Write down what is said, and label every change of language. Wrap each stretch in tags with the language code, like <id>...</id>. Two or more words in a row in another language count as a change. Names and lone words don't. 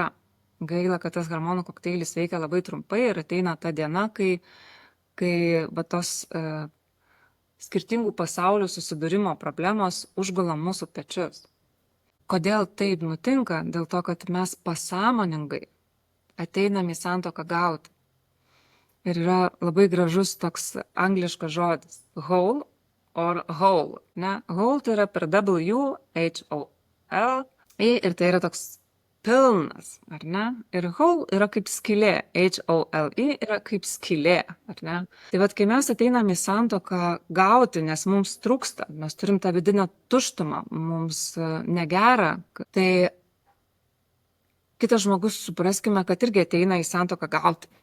<lt>Gaila, kad tas hormonų kokteilis veikia labai trumpai ir ateina ta diena, kai tos skirtingų pasaulių susidūrimo problemos užgula mūsų pečius. Kodėl taip nutinka? Dėl to, kad mes pasąmoningai ateinam į santuoką gauti. Ir yra labai gražus toks angliškas žodis</lt> <en>whole or whole.</en> <lt>Ne? Whole tai yra per W, H-O-L, ir tai yra toks pilnas, ar ne? Ir whole yra kaip skylė, H-O-L-E yra kaip skylė, ar ne? Tai kai mes ateinam į santuoką gauti, nes mums trūksta, mes turim tą vidinę tuštumą, mums negera, tai kitas žmogus, supraskime, kad irgi ateina į santuoką gauti.</lt>